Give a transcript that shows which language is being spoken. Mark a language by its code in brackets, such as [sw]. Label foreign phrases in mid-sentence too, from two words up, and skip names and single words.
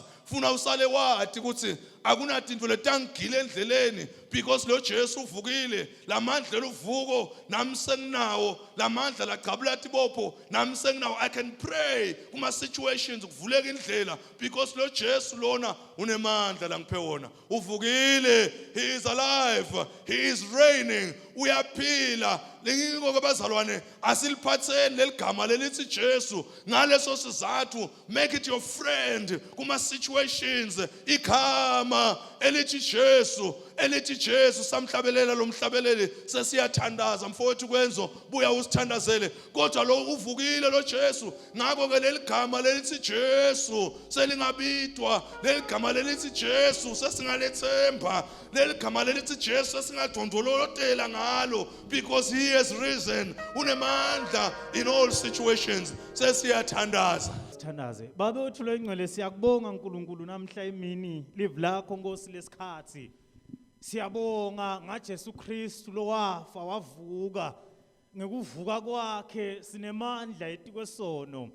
[ss] Funa usale wathi ukuthi akunatinto letangile endleleni because lo Jesu uvukile lamandla lovuko nami senginawo lamandla lacabula tibopho nami senginawo. [en] I can pray [ss] kuma situations kuvuleka indlela because lo Jesu lona unemandla langiphe wona uvukile. [en] He is alive, he is reigning, [ss] uyaphila. Lengiko ke bazalwane asiliphatheni leligama lelithi Jesu ngaleso sizathu [en] make it your friend [ss] kuma situations igama elithi Jesu elithi Jesu samhlabelela lo mhlabeleli sesiyathandaza mfowethu kwenzo buya usithandazele kodwa lo uvukile lo Jesu ngakho ke leli gama lelithi Jesu selingabitwa leli gama lelithi Jesu sesingalethemba leli gama lelithi Jesu sesingadondolotela ngalo [en] because he has risen [ss] unemandla [en] in all situations [ss] sesiyathandaza. Sithandaze. Baba wethu lo ingcwele siyakubonga uNkulunkulu namhla emini live lakho Nkosi lesikhathi. Siyabonga ngaJesu Kristu lo wafa wavuka. Ngekuvuka kwakhe sinemandla etikwesono.